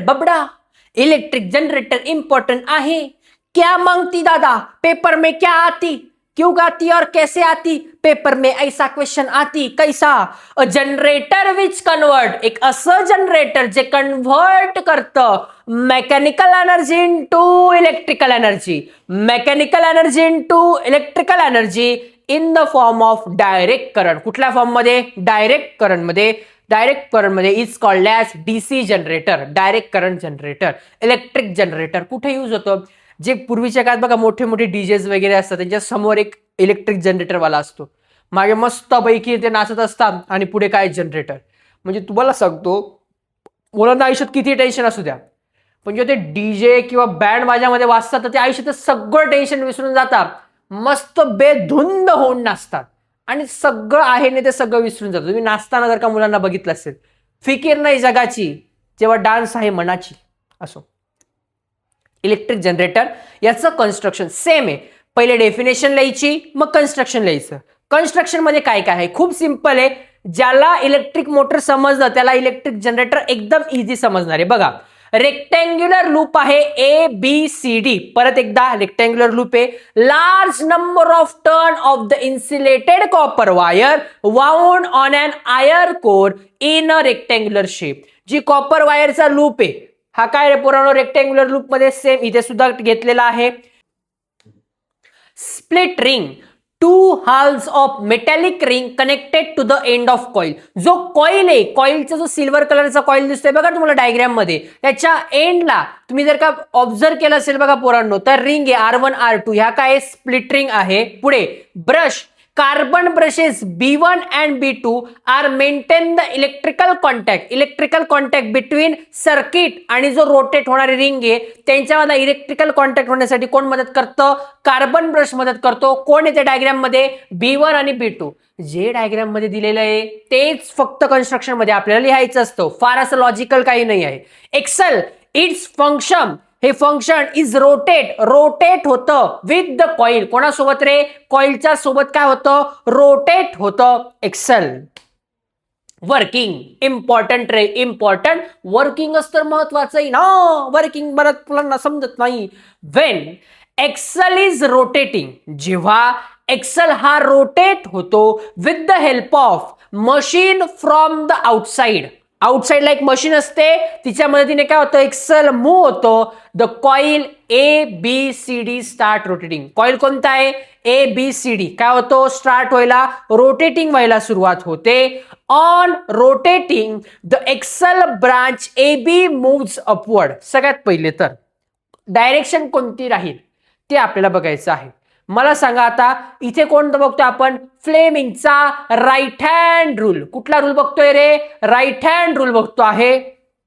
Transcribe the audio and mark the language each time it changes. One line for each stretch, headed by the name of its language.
Marathi: बबडा, electric generator important आहे.
Hindi: क्या मांगती दादा, पेपर में क्या आती, क्यों आती और कैसे आती, पेपर में ऐसा क्वेश्चन आती.
English: कैसा, a generator which convert,
Marathi: एक असं जनरेटर जे कन्वर्ट करतं
English: Mechanical energy into electrical energy, mechanical energy into electrical energy in the form of direct current.
Marathi: कुठल्या फॉर्म मध्ये, डायरेक्ट करंट मध्ये. डायरेक्ट करंट मध्ये
English: is called as DC generator,
Marathi: direct current generator. Electric generator कुठे use होतं, जे पूर्वीच्या काळात बघा मोठे मोठे डीजेज वगैरे असतात त्यांच्या समोर एक इलेक्ट्रिक जनरेटरवाला असतो, मागे मस्त पैकी ते नाचत असतात आणि पुढे काय जनरेटर. म्हणजे तुम्हाला सांगतो, मुलांना आयुष्यात किती टेन्शन असू द्या, पण जेव्हा ते डीजे किंवा बँड माझ्यामध्ये वाजतात तर ते आयुष्यात सगळं टेन्शन विसरून जातात, मस्त बेधुंद होऊन नाचतात आणि सगळं आहे नाही ते सगळं विसरून जातं. तुम्ही नाचताना जर का मुलांना बघितलं असेल, फिकीर नाही जगाची जेव्हा डान्स आहे मनाची. असो, इलेक्ट्रिक जनरेटर याचं कन्स्ट्रक्शन सेम आहे. पहिले डेफिनेशन लिहायची, मग कन्स्ट्रक्शन लिहायचं. कन्स्ट्रक्शन मध्ये काय काय आहे, खूप सिंपल आहे. ज्याला इलेक्ट्रिक मोटर समजलं त्याला इलेक्ट्रिक जनरेटर एकदम इझी समजणार आहे. बघा, रेक्टँग्युलर लूप आहे ABCD. परत एकदा रेक्टँग्युलर लूप आहे.
English: Large number of turn of the insulated copper wire wound on an iron core in a rectangular shape.
Marathi: G copper वायरचा लूप आहे, हा काय रे पुराणो रेक्टँग्युलर लूप मध्ये सेम इथे सुद्धा घेतलेला आहे.
English: Split ring, two halves of metallic ring connected to the end of coil.
Marathi: जो कॉइल आहे, कॉइलचा जो सिल्वर कलरचा कॉइल दिसतोय बघा तुम्हाला डायग्राम मध्ये, त्याच्या एंडला तुम्ही जर का ऑब्झर्व केलं असेल बघा पोरांनो, तर रिंग आहे R1 R2, ह्या काय स्प्लिट रिंग आहे. पुढे brush,
English: carbon brushes B1 and B2 are maintain the electrical contact between circuit
Marathi: आणि जो रोटेट होणारी रिंग आहे त्यांच्यामध्ये इलेक्ट्रिकल कॉन्टॅक्ट होण्यासाठी कोण मदत करतं, कार्बन ब्रश मदत करतो. कोण येते डायग्राम मध्ये, B1 आणि B2. जे डायग्राम मध्ये दिलेलं आहे तेच फक्त कन्स्ट्रक्शन मध्ये आपल्याला लिहायचं असतं, फार असं लॉजिकल काही नाही आहे. एक्सेल,
English: it's function,
Marathi: हे फंक्शन इज रोटेट होतं
English: With the coil.
Marathi: कोणासोबत रे, कॉइलच्या सोबत काय होतं, रोटेट होतं. एक्सेल. वर्किंग, इम्पॉर्टंट रे, इम्पॉर्टंट. वर्किंग असतं महत्वाचं आहे ना, वर्किंग बरं मुलांना समजत नाही.
English: when axle is rotating,
Marathi: जेव्हा एक्सेल हा रोटेट होतो
English: with the help of machine from the आउटसाइडला
Marathi: एक मशीन असते, तिच्या मदतीने काय होतं, एक्सेल मूव्ह होतो.
English: The coil ABCD start rotating.
Marathi: Coil कोणता आहे, ABCD. काय होतो, स्टार्ट व्हायला, रोटेटिंग व्हायला सुरुवात होते.
English: On rotating the axle branch AB moves upward.
Marathi: सगळ्यात पहिले तर डायरेक्शन कोणती राहील ते आपल्याला बघायचं आहे. मला सांगा आता, इथे कोणतं बघतोय आपण, फ्लेमिंगचा राईट हँड रूल. कुठला रूल बघतोय रे, राईट हँड रूल बघतो आहे.